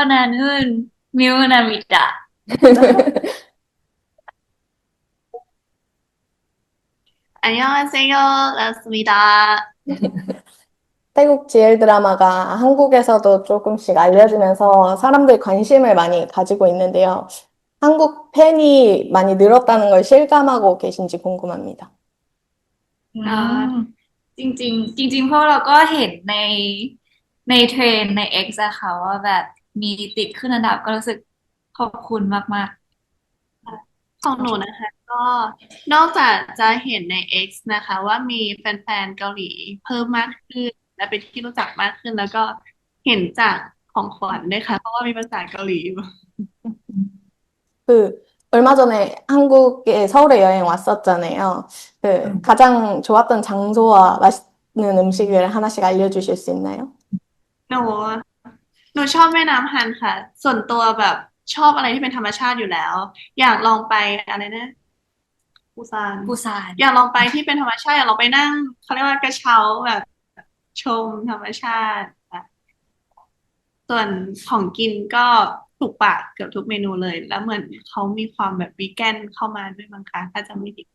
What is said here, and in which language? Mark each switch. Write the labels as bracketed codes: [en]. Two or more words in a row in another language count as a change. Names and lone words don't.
[ko] 나는 미우나입니다. 안녕하세요. 라스입니다. 태국 GL 드라마가 한국에서도 조금씩 알려지면서 사람들이 관심을 많이 가지고 있는데요. 한국 팬이 많이 늘었다는 걸 실감하고 계신지 궁금합니다. [th] จริงๆพวกเราก็เห็นในเทรนด์ใน X อะค่ะว่าแบบมีติดขึ้นอันดับก็รู้สึกขอบคุณมาก ของหนูนะคะก็นอกจากจะเห็นใน X นะคะว่ามีแฟนๆเกาหลีเพิ่มมากขึ้นและเป็นที่รู้จักมากขึ้นแล้วก็เห็นจากของขวัญด้วยค่ะเพราะว่ามีภาษาเกาหลีอยู่ [ko] 얼마 전에 한국에 서울에 여행 왔었잖아요. 가장 좋았던 장소와 맛있는 음식을 하나씩 알려주실 수 있나요? [th] หนูหนูชอบแม่น้ำฮันค่ะส่วนตัวแบบชอบอะไรที่เป็นธรรมชาติอยู่แล้วอยากลองไปอะไรนะปูซาน ๆปูซาน อยากลองไปที่เป็นธรรมชาติอยากลองไปนั่งเขาเรียกว่ากระเช้าแบบชมธรรมชาติค่ะส่วนของกินก็ถูกปากเกือบทุกเมนูเลยแล้วเหมือนเขามีความแบบวีแกนเข้ามาด้วยมั้งคะถ้าจำไม่ผิด